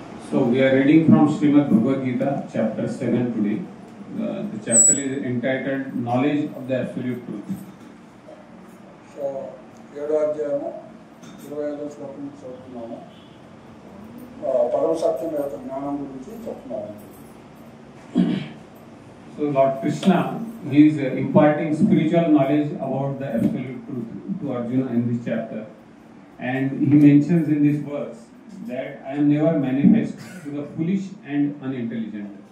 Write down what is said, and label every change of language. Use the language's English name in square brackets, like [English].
[English] So we are reading from Srimad Bhagavad Gita, chapter 7 today. The chapter is entitled Knowledge of the Absolute Truth. [Telugu] So, 7వ అధ్యాయము 25వ శ్లోకం నుంచి చదువుతున్నాము. పరమ సత్యం యొక్క జ్ఞానం గురించి చెప్తున్నాము. [English] So Lord Krishna, he is imparting spiritual knowledge about the absolute truth to Arjuna in this chapter, and he mentions in this verse that I am never manifest to the foolish and unintelligent.